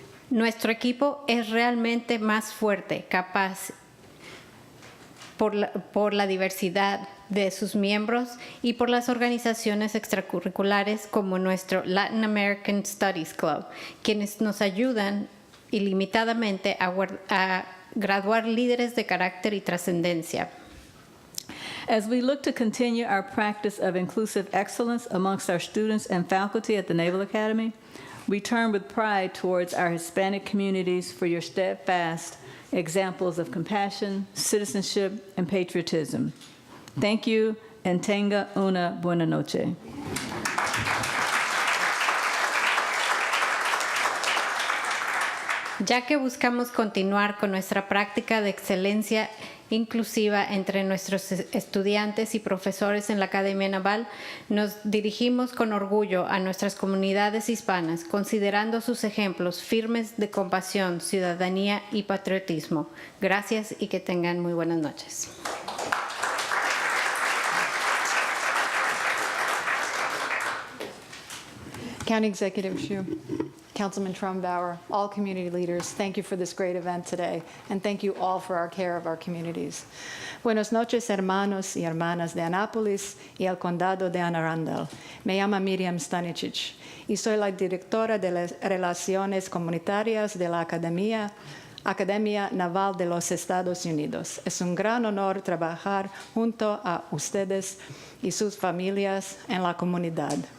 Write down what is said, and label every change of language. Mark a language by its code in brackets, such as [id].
[es] Nuestro equipo es realmente más fuerte, capaz, por la diversidad de sus miembros y por las organizaciones extracurriculares como nuestro Latin American Studies Club, quienes nos ayudan ilimitadamente a graduar líderes de carácter y trascendencia. [en] As we look to continue our practice of inclusive excellence amongst our students and faculty at the Naval Academy, we turn with pride towards our Hispanic communities for your steadfast examples of compassion, citizenship, and patriotism. Thank you, and [es] tenga una buena noche. Ya que buscamos continuar con nuestra práctica de excelencia inclusiva entre nuestros estudiantes y profesores en la Academia Naval, nos dirigimos con orgullo a nuestras comunidades hispanas, considerando sus ejemplos firmes de compasión, ciudadanía y patriotismo. Gracias y que tengan muy buenas noches. [en] County Executive Schuh, Councilman Trumbauer, all community leaders, thank you for this great event today, and thank you all for our care of our communities. [es] Buenas noches, hermanos y hermanas de Anápolis y el condado de Arundel. Me llamo Miriam Stancic y soy la directora de las Relaciones Comunitarias de la Academia Naval de los Estados Unidos. Es un gran honor trabajar junto a ustedes y sus familias en la comunidad.